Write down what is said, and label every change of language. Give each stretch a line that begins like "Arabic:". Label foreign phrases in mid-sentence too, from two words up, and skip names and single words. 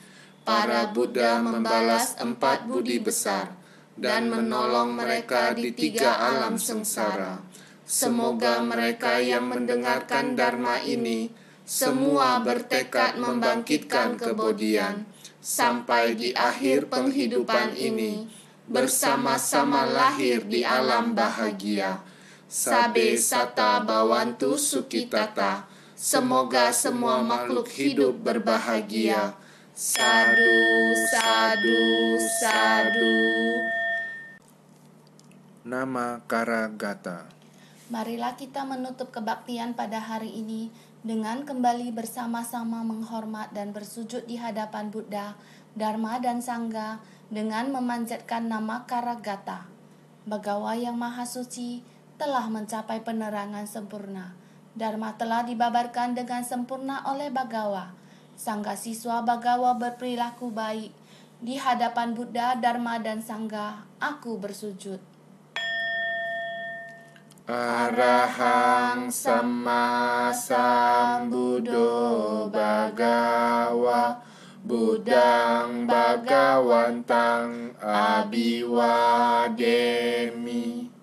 Indonesian: Para Buddha membalas 4 budi besar dan menolong mereka di 3 alam sengsara. Semoga mereka yang mendengarkan Dharma ini semua bertekad membangkitkan kebodian sampai di akhir penghidupan ini bersama-sama lahir di alam bahagia.
Pali: Sabe sata bawantu sukitata.
Indonesian: Semoga semua makhluk hidup berbahagia.
Pali: Sadu, sadu, sadu.
Indonesian: Nama Karagata. Marilah kita menutup kebaktian pada hari ini dengan kembali bersama-sama menghormat dan bersujud di hadapan Buddha, Dharma dan Sangha dengan memanjatkan nama Karagata. Bagawa yang Maha Suci telah mencapai penerangan sempurna. Dharma telah dibabarkan dengan sempurna oleh Bagawa. Sangga siswa Bagawa berperilaku baik. Di hadapan Buddha, Dharma dan Sangha, aku bersujud.
Pali: Arahang Sama Sambuddho Bhagawa Buddhang Bhagawantang Abhiwademi.